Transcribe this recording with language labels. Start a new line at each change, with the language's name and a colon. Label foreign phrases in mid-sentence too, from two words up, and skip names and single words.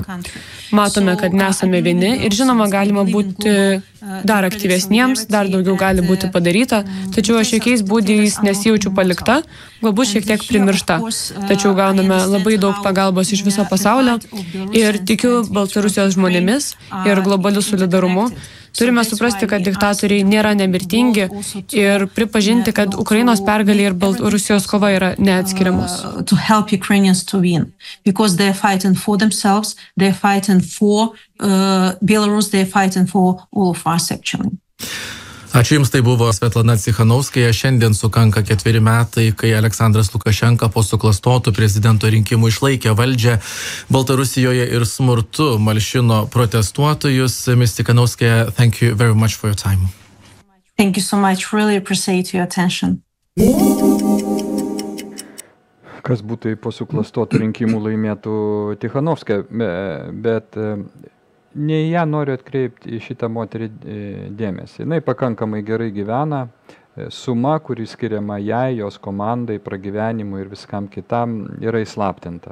Lithuanian: Matome, kad nesame vieni ir žinoma, galima būti dar aktyvesniems, dar daugiau gali būti padaryta, tačiau aš jokiais būdais nesijaučiu palikta, galbūt šiek tiek primiršta. Tačiau gauname labai daug pagalbos iš viso pasaulio ir tikiu Baltarusijos žmonėmis ir globaliu solidarumu. Turime suprasti, kad diktatoriai nėra nemirtingi ir pripažinti, kad Ukrainos pergalė ir Baltarusijos kova yra neatskiriamos.
English: To help Ukrainians to win, because they are fighting for themselves, they are fighting for Belarus, they are fighting for all of us actually.
Lithuanian: Ačiū Jums, tai buvo Svetlana Cichanovskaja. Šiandien sukanka 4 metai, kai Aleksandras Lukašenka po suklastotų prezidento rinkimų išlaikė valdžią Baltarusijoje ir smurtu malšino protestuotojus.
English: Ms. Cichanovskaja, thank you very much for your time. Thank you so much. Really appreciate your attention.
Lithuanian: Kas būtų po suklastotų rinkimų laimėtų Cichanovskaja, bet ne ją noriu atkreipti į šitą moterį dėmesį. Jinai pakankamai gerai gyvena, suma, kuri skiriama jai, jos komandai, pragyvenimui ir viskam kitam, yra įslaptinta.